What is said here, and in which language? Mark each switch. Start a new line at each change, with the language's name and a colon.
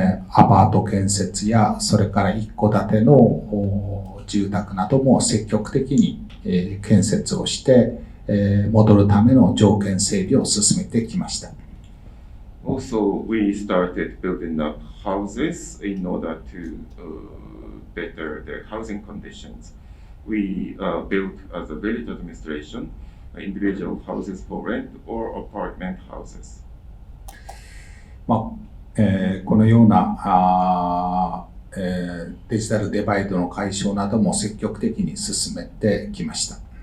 Japanese: アパート建設や、それから一戸建ての住宅なども積極的に、建設をして、戻るための条件整備を進めてきました。
English: Also, we started building up houses in order to better the housing conditions. We built as a village administration individual houses for rent or apartment houses.
Japanese: このようなデジタルデバイドの解消なども積極的に進めてきました。